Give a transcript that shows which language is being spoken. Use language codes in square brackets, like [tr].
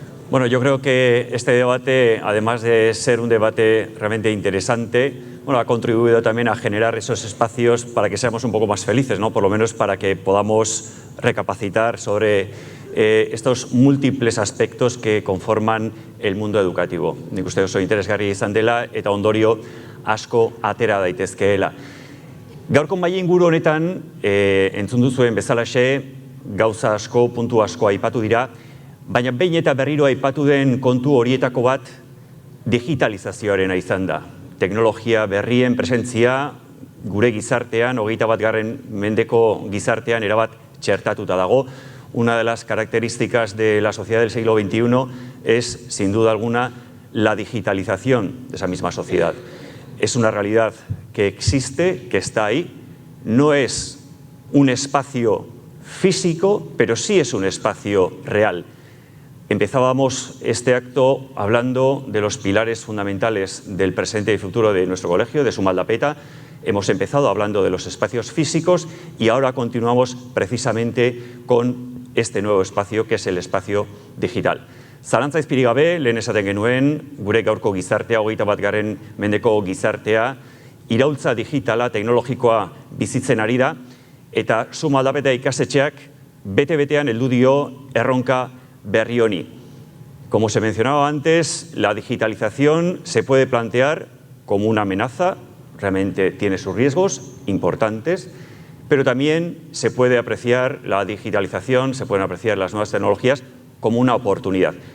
[es] Bueno, yo creo que este debate, además de ser un debate realmente interesante, bueno, ha contribuido también a generar esos espacios para que seamos un poco más felices, ¿no? Por lo menos para que podamos recapacitar sobre estos múltiples aspectos que conforman el mundo educativo. [eu] Nik uste oso interesgarria izan dela eta ondorio asko atera daitezkeela. Gaurko maila inguru honetan, entzun duzuen bezalaxe, gauza asko, puntu asko aipatu dira, baina behin eta berriro aipatu den kontu horietako bat digitalizazioarena izan da. Teknologia berrien presentzia gure gizartean, 21. mendeko gizartean erabat txertatuta dago. [es] Una de las características de la sociedad del siglo XXI es, sin duda alguna, la digitalización de esa misma sociedad. Es una realidad que existe, que está ahí. No es un espacio físico, pero sí es un espacio real. Empezábamos este acto hablando de los pilares fundamentales del presente y futuro de nuestro colegio, de Suma Aldapeta. Hemos empezado hablando de los espacios físicos y ahora continuamos precisamente con este nuevo espacio, que es el espacio digital. [eu] Zalantza izpirik gabe, lehen esaten genuen, gure gaurko gizartea, 21. mendeko gizartea, iraultza digitala, teknologikoa bizitzen ari da, eta Suma Aldapeta ikastetxeak bete-betean heldu dio erronka berri honi. [es] Como se mencionaba antes, la digitalización se puede plantear como una amenaza, realmente tiene sus riesgos importantes, pero también se puede apreciar la digitalización, se pueden apreciar las nuevas tecnologías como una oportunidad.